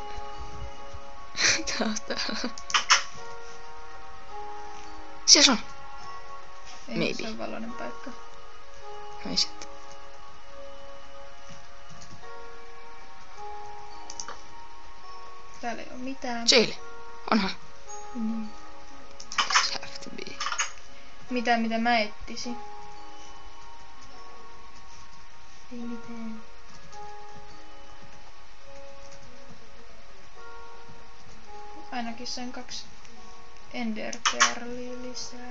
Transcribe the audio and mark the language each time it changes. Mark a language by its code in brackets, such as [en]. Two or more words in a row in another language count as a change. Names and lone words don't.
[fi] Taas täällä. Siellä se on. Ei [en] Maybe. [fi] se on valoinen paikka. Ei sitten. Täällä ei oo mitään. Jaili. Onhan. Mm. [en] This have to be. [fi] Mitä mä etsisin? Ei mitään. Ainakin sain 2 enderpearlia lisää.